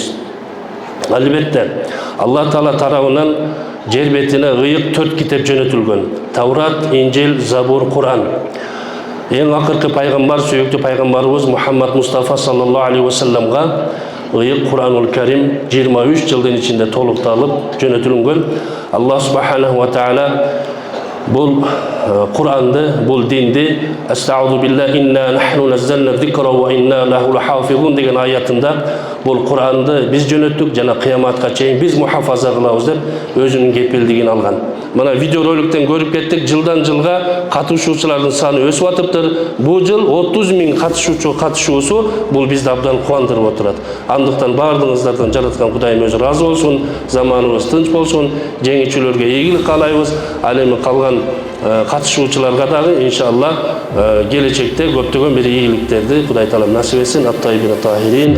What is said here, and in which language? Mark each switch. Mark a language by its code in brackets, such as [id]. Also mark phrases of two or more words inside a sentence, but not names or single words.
[ky] Албетте, Аллах Таала тарабынан жер бетине ыйык 4 китеп жөнөтүлгөн: Таврат, Инжил, Забур, Куран. Эң акыркы пайгамбар, сүйүктүү пайгамбарыбыз Мухаммад Мустафа [ar] صلى الله عليه وسلم [ky] ыйык Куранул Карим 23 жылдын ичинде толукталып жөнөтүлгөн. Аллах [ar] سبحانه وتعالى [ky] бул Куранды, бул динди [ar] أستغفر بالله إنا نحن نزلنا الذكر وإنا له لحافظون [ky] деген аятында бул Куранды биз жөнөттүк жана кыяматка чейин биз мухафаза кылабыз деп өзүнүн кепилдигин алган. Мына видео роликтен көрүп кеттик, жылдан жылга катышуучулардын саны өсүп атыптыр. Бул жыл 30 000 катышуусу бул бизди абдан кубандырып отурат. Андыктан баардыгыңыздардан жараткан Кудайым өзү ыраазы болсун, заманыбыз тынч болсун, жеңүүчүлөргө ийгилик каалайбыз. Ал эми калган катышуучуларга дагы иншаллах келечекте көптөгөн бир ийгиликтерди Кудай Таала насип этсин. [ar] الطيبين الطاهرين.